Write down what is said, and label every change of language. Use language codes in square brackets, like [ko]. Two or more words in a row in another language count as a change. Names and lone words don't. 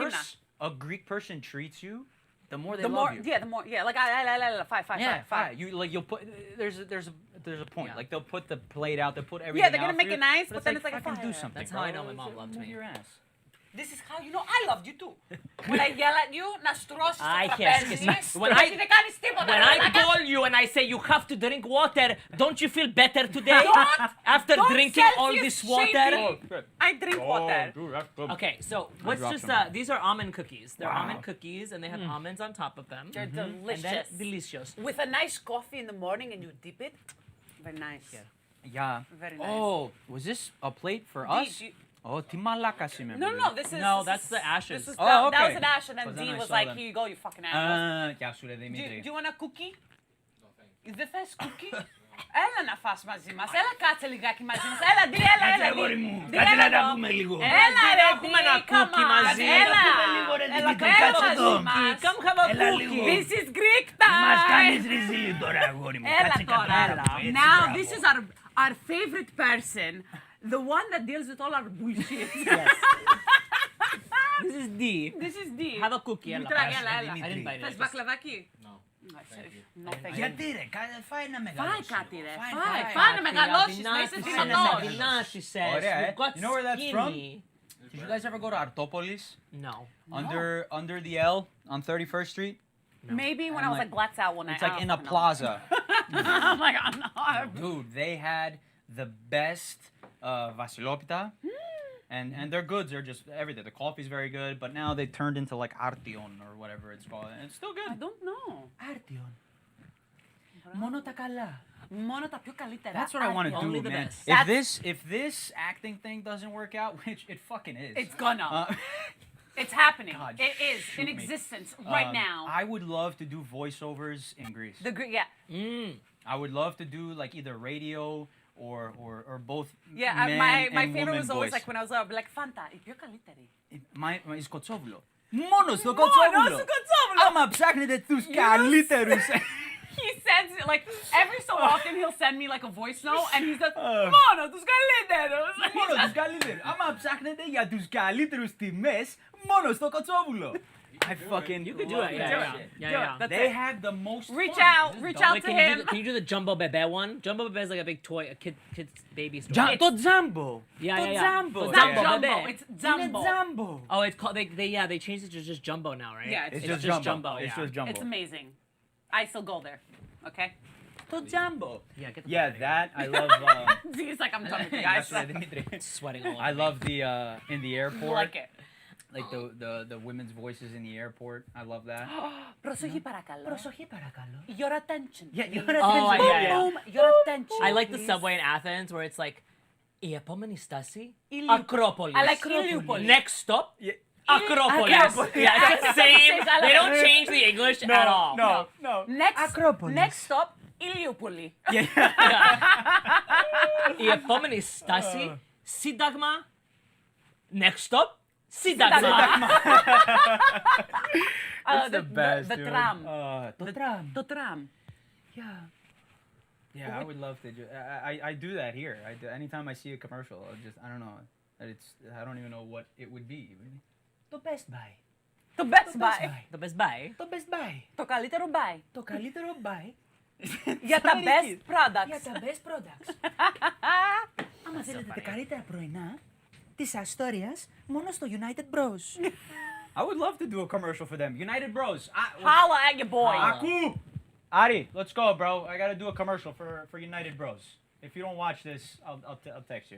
[en] worse a Greek person treats you, the more they The love more, you. yeah, the more, yeah, like, five. Yeah, fine. You like you'll put there's a point. Yeah. Like they'll put the plate out, they'll put everything. Yeah, they're gonna out make for it you, nice, but then it's like a fucking do fire. something. That's how I bro. know my mom loved Move me. your ass. This is how you know I loved you too. When I yell at you, [el] να στρώσεις [en] I [el] το [en] yes, [el] τραπέζι, [en] yes. When [el] γιατί [en] I- [el] δεν κάνεις τίποτα. [en] When [el] ρε [en] I [el] μαλάκα. [en] call you and I say you have to drink water, don't you feel better today? Don't- After don't drinking all Celsius this water? shade me. I drink water. dude, that's good. Okay, so let's dropped just some. these are almond cookies. They're Wow. almond cookies and they have almonds on top of them. They're And then delicious. delicious. With a nice coffee in the morning and you dip it. Very nice. Yeah. Very nice. Oh, was this a plate for Dee, us? you- [el] Oh, τι μαλάκας είμαι. [en] No, this is. No, this that's is- the ashes. This is Oh, that okay. was an ash, and then So then Dean I was saw like, them. "Here you go, you fucking animals." [el] Γεια σου ρε [en] Do [el] Δημήτρη. [en] you want a cookie? [el] Δεν θες cookie? Έλα να φας μαζί μας. Έλα κάτσε λιγάκι μαζί μας. Έλα, Ντι, έλα, έλα. αγόρι μου. Ντι, Κάτσε έλα να τα εδώ. πούμε λίγο. Έλα, ρε, έχουμε Ντι, ένα [en] come [el] cookie [en] on. [el] μαζί. Έλα, Να τα πούμε λίγο, ρε, έλα, Δημήτρη, έλα κάτσε μαζί εδώ. μας. [en] Come have a [el] Έλα [en] cookie. [el] λίγο. [en] This is Greek time. [el] Μας κάνεις ριζίλι τώρα αγόρι μου. Έλα Κάτσε τώρα. κατάλαβα. Έτσι, [en] Now, [el] μπράβο. [en] this is our favorite person. The one that deals with all our bullshit. This is D. This is Dee. Have a cookie. [el] Δημήτρα, έλα, έλα. [en] I didn't bite it. [el] Θες [en] Just- [el] μπακλαβάκι? [en] No. No, thank you. [el] Γιατί ρε, φάει ένα μεγάλο. Φάει κάτι ρε, Φάει, φάει, φάει. φάει να μεγαλώσεις, να είσαι Αδυνάτησες, δυνατός. αδυνάτησες. Ωραία, [en] You got You know where that's from? skinny. Did you guys ever go to Artopolis? No. Under the L on 31st Street? Maybe when And I was like- like Glatz out one night. It's like I in don't a fucking know. plaza. Oh my god, no. Dude, they had the best Vasilopita. And their goods are just everything. The coffee's very good, but now they turned into like Artion or whatever it's called. And it's still I good. don't know. Artion. [el] Μόνο τα καλά. Μόνο τα πιο καλύτερα. [en] That's what I want to Only do, the man. best. If this acting thing doesn't work out, which it fucking is. It's gonna. It's happening. God, It is shoot in me. existence right now. I would love to do voiceovers in Greece. Yeah. I would love to do like either radio or both. Yeah, man my and favorite woman was always voice. like when I was I'd be like, Fanta, [el] η πιο καλύτερη. My Σκοτσόβουλο. Μόνο στο Κοτσόβουλο. στο Κοτσόβουλο. Άμα ψάχνετε τους καλύτερους. [en] He sends it like every so often he'll send me like a voice note and he's like, [el] μόνο τους καλύτερους. Μόνο τους καλύτερους. Άμα ψάχνετε για τους καλύτερους τιμές, μόνο στο Κοτσόβουλο. [en] I fucking You could do it. love Yeah, that yeah, shit. yeah, Do it. yeah. That's They it. have the most Reach fun. out, Just reach don't- out Wait, to can you him. can you do the Jumbo Bebe one? Jumbo Bebe is like a big toy, a kid's baby story. [el] Το Τζάμπο. [en] Yeah, [el] Το [en] yeah, yeah. [el] Τζάμπο. Το [en] It's not Jumbo, jumbo, babe. it's [el] Είναι [en] jumbo. [el] Τζάμπο. [en] Oh, it's called they changed it to just Jumbo now, right? Yeah, It's it's just Jumbo. yeah. It's just Jumbo. It's amazing. I still go there. Okay? [el] Το Τζάμπο. [en] Yeah, get the Yeah, fuck outta that I love. He's like, I'm done with you [el] Γεια [en] guys. [el] σου, ρε, Δημήτρη. [en] here. Sweating all over. I love the in the You airport, like it. like the women's voices in the airport. I love that. [el] Προσοχή παρακαλώ. Προσοχή παρακαλώ. [en] Your attention. Yeah, your Oh, attention. yeah, yeah. Boom, your attention. I like the please. subway in Athens where it's like [el] η επόμενη στάση Ηλιούπολη. [en] Acropolis. I like Ηλιούπολη. Next stop Yeah. Acropolis. Acropolis. Yeah, it's the same. I like They don't it. change the English at all. no. Next stop, [el] Ηλιούπολη. Η επόμενη στάση Sidagma. [en] Next stop, Sidagma. That's the best, the dude. tram. The tram. The tram. Yeah. Yeah, I would love to. I do that here. Anytime I see a commercial, I don't know. I don't even know what it would be. The Best Buy. The Best Buy. The Best Buy. The Best Buy. [el] Το Καλύτερο Buy. Το Καλύτερο Buy. Για τα [en] best products. [el] Για τα [en] best products. [el] Άμα θέλετε τα καλύτερα πρωινά της Αστόριας, μόνο στο United Bros. [en] I would love to do a commercial for them. United Bros. Holla at your boy. Aku! Ari, let's go, bro. I gotta do a commercial for United Bros. If you don't watch this, I'll text you.